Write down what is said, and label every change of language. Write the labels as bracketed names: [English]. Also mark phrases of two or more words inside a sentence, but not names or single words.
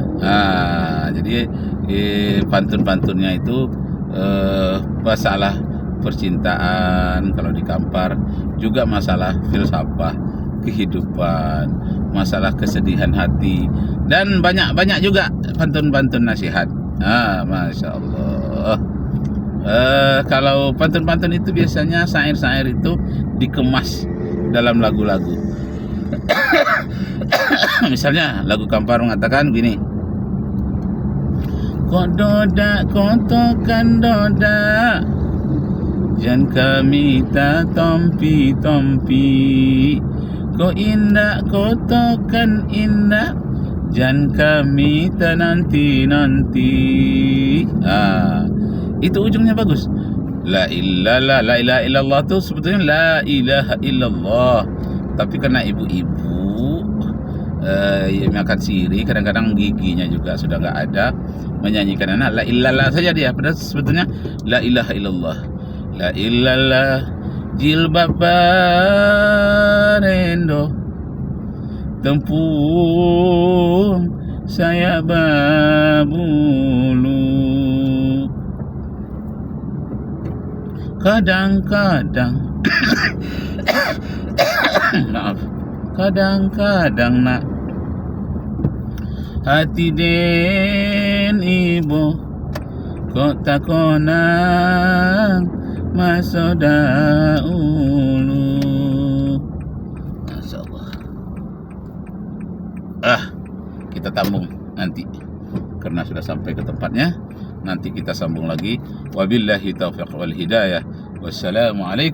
[Indonesian] Jadi pantun-pantunnya itu masalah percintaan kalau di Kampar, juga masalah filsafah kehidupan, masalah kesedihan hati, dan banyak juga pantun-pantun nasihat. [Arabic] ما شاء الله. [Indonesian] Kalau pantun-pantun itu biasanya syair-syair itu dikemas dalam lagu-lagu. Misalnya lagu Kampar mengatakan gini, [Minangkabau] kok doda kotokan doda, jan kami tak tompi-tompi, kok indah kotokan indah, jan kami tak nanti-nanti. [Indonesian] Itu ujungnya bagus. [Arabic] لا إله إلا الله [Indonesian] itu sebetulnya [Arabic] لا إله إلا الله. [Indonesian] Tapi karena ibu-ibu yang makan siri, kadang-kadang giginya juga sudah nggak ada, menyanyikan [Arabic] لا إلا الله [Indonesian] saja dia. Padahal sebetulnya [Arabic] لا إله إلا الله. لا إلا الله [Minangkabau] jilbab barendo, tempung saya babulu. Kadang-kadang maaf, kadang-kadang nak hati den ibu kok takonang masa dahulu. [Arabic] ما شاء الله. [Indonesian] Kita tambung nanti karena sudah sampai ke tempatnya. Nanti kita sambung lagi. [Arabic] وبالله التوفيق والهداية.